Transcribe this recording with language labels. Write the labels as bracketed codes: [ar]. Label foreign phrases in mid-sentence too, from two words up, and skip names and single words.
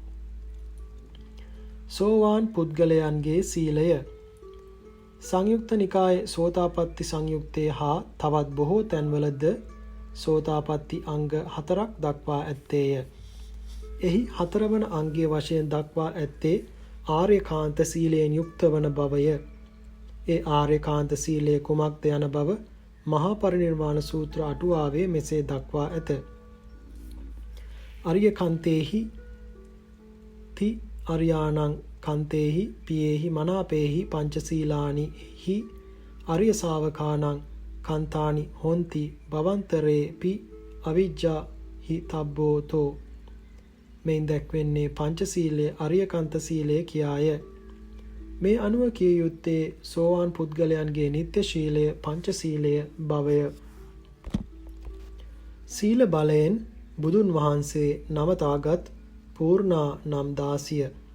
[si] සෝවාන් පුද්ගලයන්ගේ සීලය සංයුක්ත නිකායේ සෝතාපට්ටි සංයුත්තේ හා තවත් බොහෝ තැන්වලද සෝතාපට්ටි අංග 4ක් දක්වා ඇත්තේය. එහි 4 වන අංගයේ වශයෙන් දක්වා ඇත්තේ ආර්යකාන්ත සීලයෙන් යුක්ත වන බවය. ඒ ආර්යකාන්ත සීලය කුමක්ද යන බව මහා පරිනිර්වාණ සූත්‍ර අටුවාවේ මෙසේ දක්වා ඇත. [pi] අරියකන්තේහි ති අරියාණං කන්තේහි පියේහි මනාපේහි පංචසීලානිහි අරිය ශාවකාණං කන්තානි හොන්ති භවන්තරේපි අවිජ්ජා හි තබ්බෝතෝ. [si] මෙයින් දැක්වෙන්නේ පංචසීලයේ අරියකන්ත සීලය කියාය. මේ අනුව කිය යුත්තේ සෝවාන් පුද්ගලයන්ගේ නිත්‍ය ශීලය පංචසීලය බවය. සීල බලයෙන් බුදුන් වහන්සේ නවතාගත් පූර්ණා නම් 16.